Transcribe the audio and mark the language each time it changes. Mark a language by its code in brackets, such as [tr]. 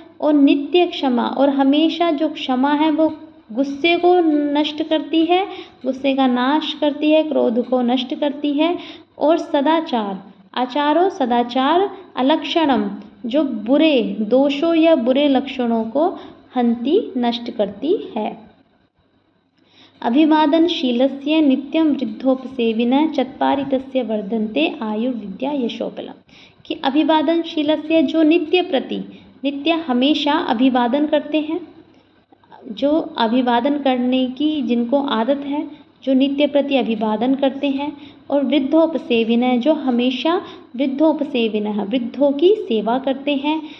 [hi] और नित्य क्षमा, और हमेशा जो क्षमा है वो गुस्से को नष्ट करती है, गुस्से का नाश करती है, क्रोध को नष्ट करती है। और सदाचार अलक्षणम, जो बुरे दोषों या बुरे लक्षणों को हन्ति नष्ट करती है। [sa] अभिवादनशीलस्य नित्यं वृद्धोपसेविनः, चत्वारि तस्य वर्धन्ते आयुर्विद्या यशोबलम्। [hi] कि अभिवादनशीलस्य, जो नित्य हमेशा अभिवादन करते हैं, जो अभिवादन करने की जिनको आदत है, जो नित्य प्रति अभिवादन करते हैं। और वृद्धोपसेविनः, जो हमेशा वृद्धोपसेविनः वृद्धों की सेवा करते हैं।